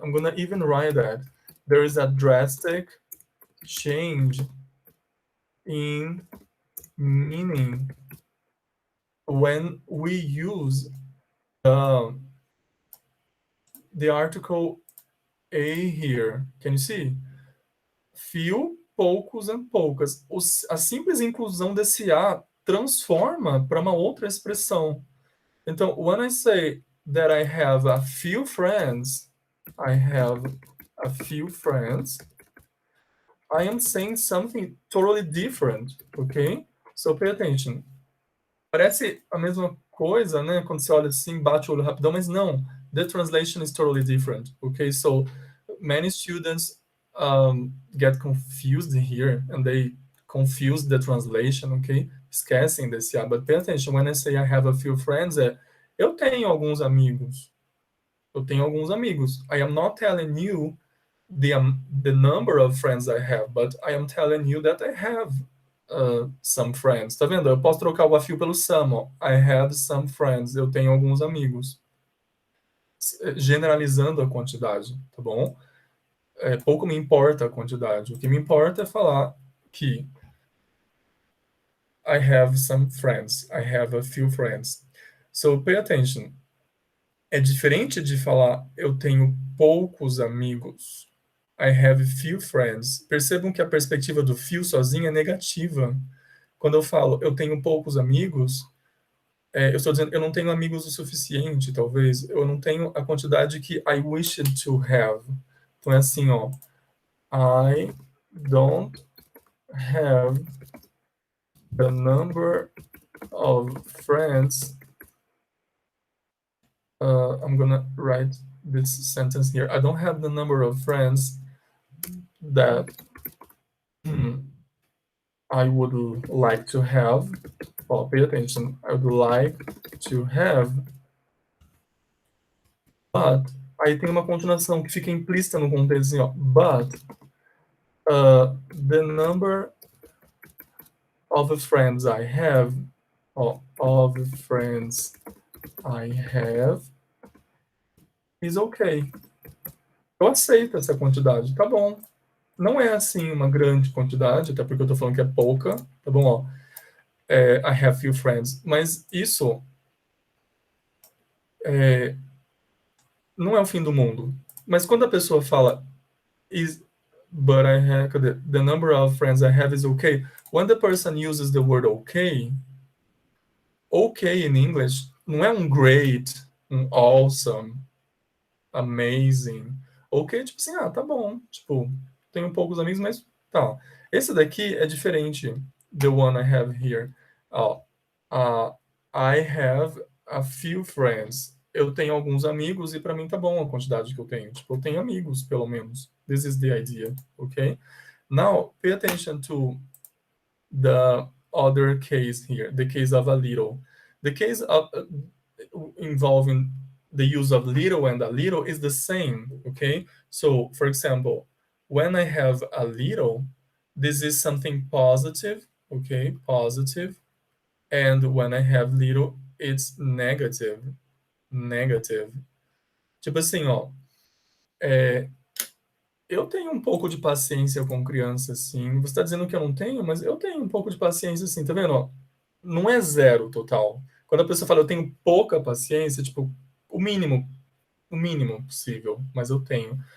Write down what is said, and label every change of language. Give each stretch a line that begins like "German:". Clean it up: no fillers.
English: I'm gonna even write that. There is a drastic change in meaning when we use the article a here. Can you see? Few, poucos and poucas.
Portuguese: A simples inclusão desse a transforma para uma outra expressão. Então,
English: when I say that I have a few friends, I have a few friends, I am saying something totally different, ok? So pay attention.
Portuguese: Parece a mesma coisa, né? Quando você olha assim, bate o olho rapidão, mas não.
English: The translation is totally different, okay? So many students get confused here and they confuse the translation, okay?
Portuguese: Esquecem desse A,
English: but pay attention. When I say I have a few friends,
Portuguese: eu tenho alguns amigos. Eu tenho alguns amigos.
English: I am not telling you the number of friends I have, but I am telling you that I have some friends.
Portuguese: Tá vendo? Eu posso trocar o a few pelo some. Ó.
English: I have some friends.
Portuguese: Eu tenho alguns amigos. Generalizando a quantidade, tá bom? Pouco me importa a quantidade. O que me importa é falar que
English: I have some friends. I have a few friends. So pay attention.
Portuguese: É diferente de falar eu tenho poucos amigos.
English: I have few friends.
Portuguese: Percebam que a perspectiva do few sozinha é negativa. Quando eu falo eu tenho poucos amigos, eu estou dizendo eu não tenho amigos o suficiente, talvez. Eu não tenho a quantidade que
English: I wish to have.
Portuguese: Então é assim, ó.
English: I don't have the number of friends. I'm gonna write this sentence here. I don't have the number of friends that I would like to have. Oh, pay attention. I would like to have.
Portuguese: But, aí tem uma continuação que fica implícita no contexto assim, ó.
English: But the number of friends I have, of friends I have is okay.
Portuguese: Eu aceito essa quantidade, tá bom. Não é assim uma grande quantidade, até porque eu tô falando que é pouca, tá bom? Ó,
English: I have few friends.
Portuguese: Mas isso não é o fim do mundo. Mas quando a pessoa fala
English: but I have the number of friends I have is okay. When the person uses the word okay in English
Portuguese: não é um
English: great, um awesome, amazing.
Portuguese: Ok, tipo assim, tá bom. Tipo, tenho poucos amigos, mas tá. Esse daqui é diferente.
English: The one I have here. I have a few friends.
Portuguese: Eu tenho alguns amigos e para mim tá bom a quantidade que eu tenho. Tipo, eu tenho amigos, pelo menos.
English: This is the idea, okay? Now, pay attention to the other case here, the case of a little. The case of involving the use of little and a little is the same, okay? So, for example, when I have a little, this is something positive, okay? Positive. And when I have little, it's negative. Negative.
Portuguese: Tipo assim, ó, eu tenho um pouco de paciência com criança, sim. Você está dizendo que eu não tenho, mas eu tenho um pouco de paciência, sim. Tá vendo? Ó, não é zero total. Quando a pessoa fala eu tenho pouca paciência, tipo, o mínimo possível, mas eu tenho.